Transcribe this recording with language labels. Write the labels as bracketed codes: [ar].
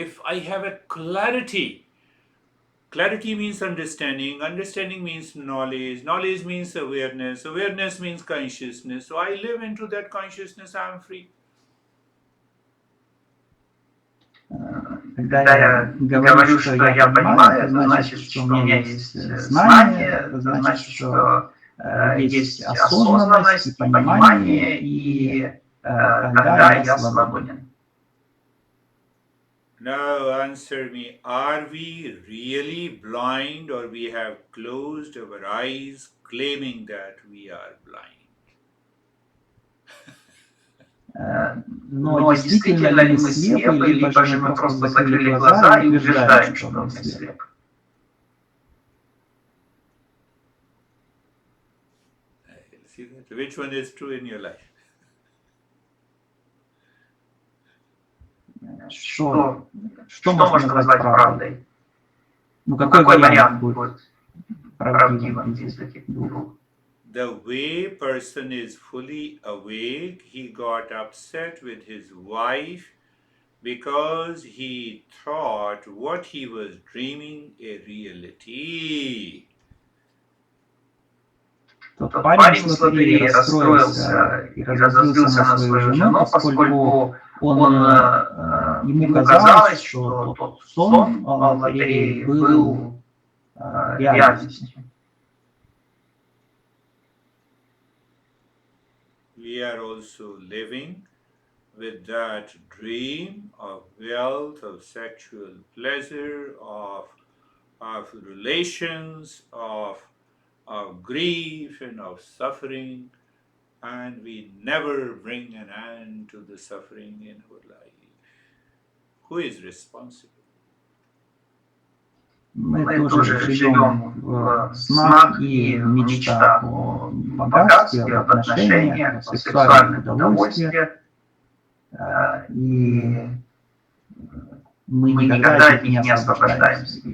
[en] If I have a clarity means understanding. Understanding means knowledge. Knowledge means awareness. Awareness means consciousness. So I live into that consciousness. I am free. [ru] Когда я говорю, что я понимаю, это значит, что у меня есть знание, это значит, что есть осознанность и понимание, и тогда я свободен. [en] Now answer me, are we really blind or we have closed our eyes claiming that we are blind? [ru] Но действительно ли мы слепы, либо же мы просто закрыли глаза и утверждаем, что мы слепы? [en] See that? Which one is true in your life? [ru] Что можно назвать правдой? Ну, какой вариант будет правдивым из этих двух? [en] The way person is fully awake, he got upset with his wife because he thought what he was dreaming a reality. [ru] Тот парень с лотереи расстроился и разозлился на свою жену, поскольку ему казалось, что тот сон о лотерее был реальностью. [en] We are also living with that dream of wealth, of sexual pleasure, of relations, of grief and of suffering, and we never bring an end to the suffering in our life. Who is responsible? [ru] Мы тоже живем в снах и в мечтах о богатстве, об отношениях, о сексуальных удовольствиях, и мы никогда от них не освобождаемся.